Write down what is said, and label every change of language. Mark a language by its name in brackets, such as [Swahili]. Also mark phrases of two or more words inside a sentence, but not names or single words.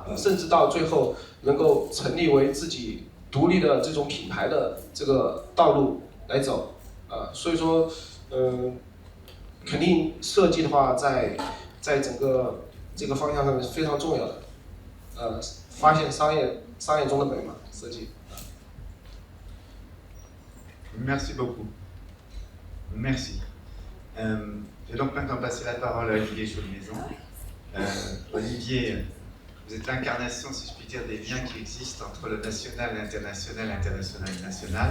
[Chinese] 甚至到最后能够成立为自己独立的这种品牌的这个道路来走，所以说，肯定设计的话在整个这个方向上面是非常重要的，发现商业中的美嘛，设计。 [French] Merci beaucoup. Merci. Je vais donc maintenant passer la parole à Olivier Chaulmaison. Olivier, vous êtes l'incarnation, si je puis dire, des liens qui existent entre le national, l'international, l'international et le national.